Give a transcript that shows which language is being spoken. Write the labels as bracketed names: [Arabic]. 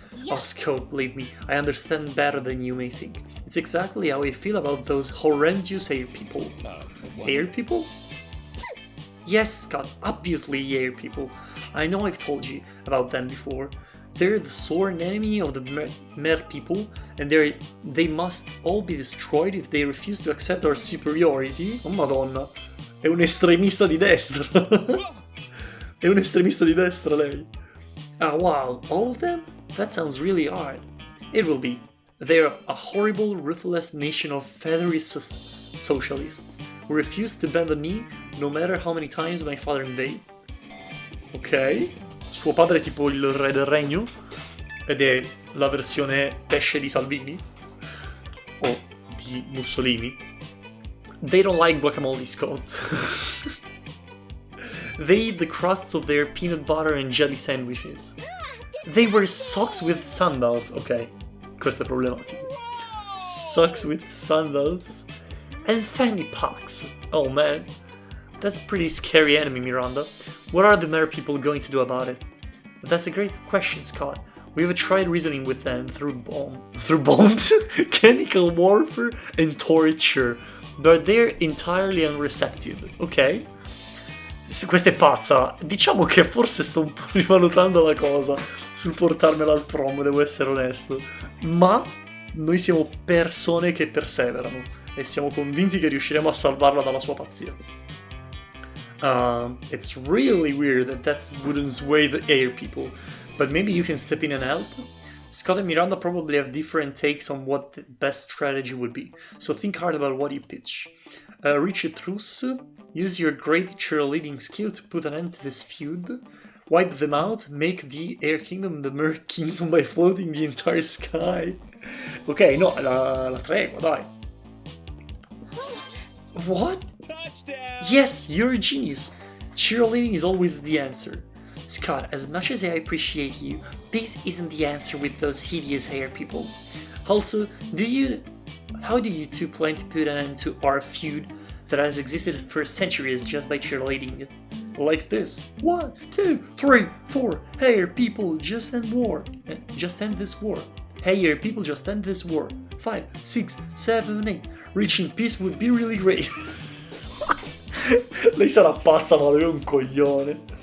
[English] Oh, Scott, believe me, I understand better than you may think. It's exactly how I feel about those horrendous air people. Air people? Yes, Scott, obviously air people. I know I've told you about them before. They're the sworn enemy of the mer people, and they must all be destroyed if they refuse to accept our superiority. [Italian] Oh madonna, è un estremista di destra. È un estremista di destra lei. [English] Ah wow, all of them? That sounds really hard. It will be. They're a horrible, ruthless nation of feathery socialists who refuse to bend the knee no matter how many times my father invade. Ok. [Italian] Suo padre è tipo il re del regno ed è la versione pesce di Salvini o di Mussolini. [English] They don't like guacamole, Scott. They eat the crusts of their peanut butter and jelly sandwiches. They wear socks with sandals. [Italian] Ok, questo è problematico. [English] Socks with sandals and fanny packs. Oh man, that's a pretty scary enemy, Miranda. What are the mer people going to do about it? That's a great question, Scott. We've tried reasoning with them through bombs, chemical warfare, and torture, but they're entirely unreceptive, ok? [Italian] Questa è pazza. Diciamo che forse sto un po' rivalutando la cosa sul portarmela al prom, devo essere onesto. Ma noi siamo persone che perseverano e siamo convinti che riusciremo a salvarla dalla sua pazzia. [English] It's really weird that wouldn't sway the air people, but maybe you can step in and help? Scott and Miranda probably have different takes on what the best strategy would be, so think hard about what you pitch. Reach a truce, use your great cheerleading skill to put an end to this feud, wipe them out, make the Air Kingdom the Mer Kingdom by floating the entire sky. [Italian] Ok, no, la tregua, dai. [English] What? Touchdown! Yes, you're a genius. Cheerleading is always the answer. Scott, as much as I appreciate you, peace isn't the answer with those hideous hair people. Also, how do you two plan to put an end to our feud that has existed for centuries just by cheerleading? Like this. 1, 2, 3, 4. Hey, people, just end war. Just end this war. Hey, people, just end this war. 5, 6, 7, 8. Reaching peace would be really great. [Italian] Lei sarà pazza, ma lui è un coglione.